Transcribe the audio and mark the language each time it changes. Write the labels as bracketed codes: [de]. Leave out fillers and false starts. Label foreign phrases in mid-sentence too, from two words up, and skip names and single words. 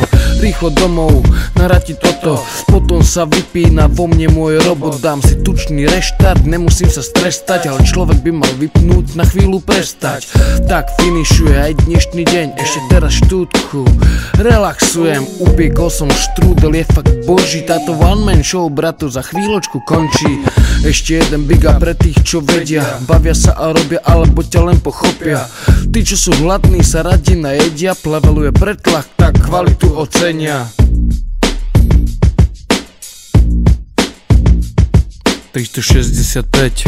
[sk] Rýchlo domov, narati toto, potom sa vypína vo mne môj robot. Dám si tučný reštart, nemusím sa strestať, ale človek by mal vypnúť, na chvíľu prestať. Tak finišuje aj dnešný deň, ešte teraz štúdku relaxujem, upiekol som štrúdel, je fakt boží. [en] Táto one man show, [sk] bratu, za chvíľočku končí. Ešte jeden [en] big up [sk] pre tých, čo vedia, bavia sa a robia, alebo ťa len pochopia. Tí, čo sú hladní, sa radi najedia, pleveluje pretlak, tak kvalitu ocenia. 365.